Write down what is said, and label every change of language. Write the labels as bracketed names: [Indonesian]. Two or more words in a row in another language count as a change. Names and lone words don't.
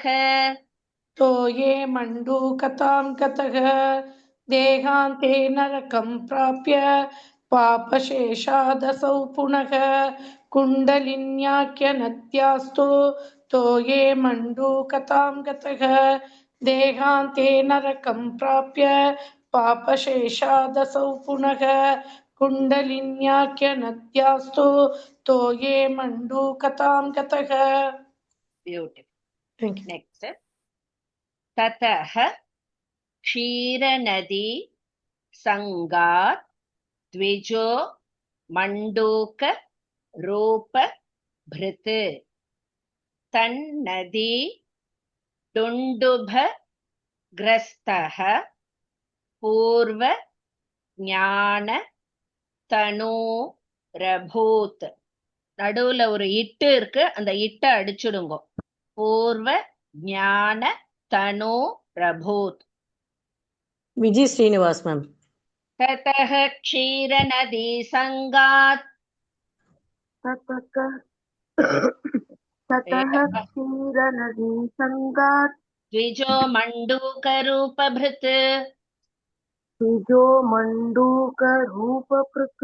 [Sanskrit] तो ये मण्डूकतां गतः देहान्ते नरकं प्राप्य पापशेषादसौ पुनः कुण्डलिन्याख्य नद्यास्तु तो ये मण्डूकतां गतः देहान्ते नरकं प्राप्य पापशेषादसौ पुनः कुण्डलिन्याख्य नद्यास्तु तो ये मण्डूकतां गतः. [English] Beautiful. Next. [Sanskrit] ततः क्षीरनदी संगात् द्विजो मण्डूक रूप भृत् तन्नदी डुण्डुभ ग्रस्तः पूर्व ज्ञान तनु रभूत्. [Tamil] நடுவுல ஒரு இட்டு இருக்கு, அந்த இட்டை அடிச்சுடுங்க. [Sanskrit] पूर्व ज्ञान तनु रभूत्. [Tamil] விஜய் ஸ்ரீனிவாஸ் மேம். [Sanskrit] ततः क्षीर नदी संगात् क्षीर नदी संगात् द्विजो मण्डूक रूप भृत् द्विजो मण्डूक रूप भृत्